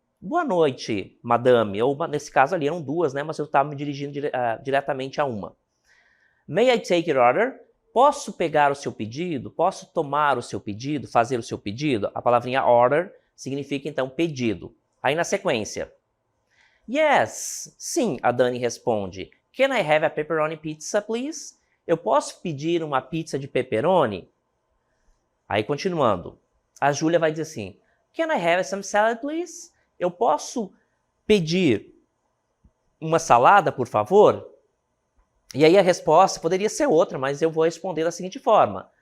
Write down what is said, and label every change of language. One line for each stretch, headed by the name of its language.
Portuguese: Boa noite, madame. Ou, nesse caso ali eram duas, mas eu estava me dirigindo diretamente a uma.
English: May I take your order?
Portuguese: Posso pegar o seu pedido? Posso tomar o seu pedido? Fazer o seu pedido? A palavrinha order significa, então, pedido. Aí, na sequência. Yes, sim, a Dani responde.
English: Can I have a pepperoni pizza, please?
Portuguese: Eu posso pedir uma pizza de pepperoni? Aí, continuando. A Júlia vai dizer assim,
English: can I have some salad, please?
Portuguese: Eu posso pedir uma salada, por favor? E aí a resposta poderia ser outra, mas eu vou responder da seguinte forma.